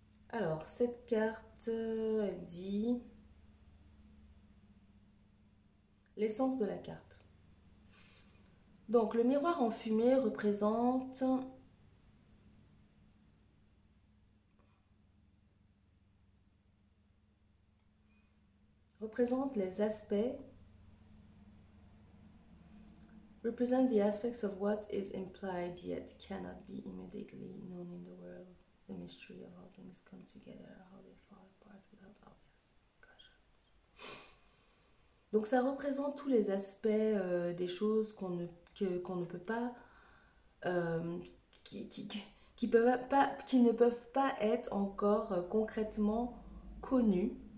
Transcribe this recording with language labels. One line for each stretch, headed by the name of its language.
French: Alors, cette carte, elle dit l'essence de la carte. Donc, le miroir enfumé représente les aspects,
English: represent the aspects of what is implied yet cannot be immediately known in the world, the mystery of how things come together, how they fall apart without obvious caution.
French: Donc ça représente tous les aspects des choses qu'on ne peut pas, qui ne peuvent pas être encore concrètement connus.